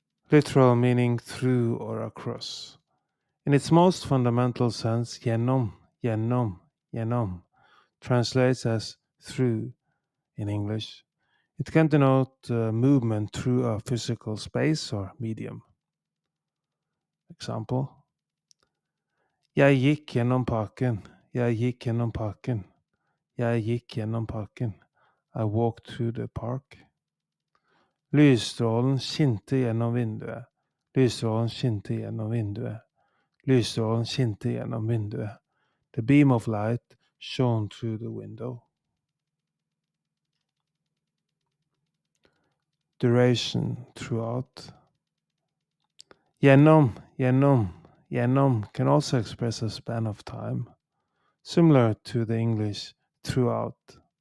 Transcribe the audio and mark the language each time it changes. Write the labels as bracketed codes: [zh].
[en] Literal meaning through or across. In its most fundamental sense, gjennom, gjennom, gjennom translates as through in English. It can denote movement through a physical space or medium. Example. [no] Jeg gikk gjennom parken. Jeg gikk gjennom parken. Jeg gikk gjennom parken. [en] I walked through the park. [no] Lysstrålen skinte gjennom vinduet. Lysstrålen skinte gjennom vinduet. Lysstrålen skinte gjennom vinduet. [en] The beam of light shone through the window. Duration throughout. Gjennom, gjennom, gjennom can also express a span of time, similar to the English throughout.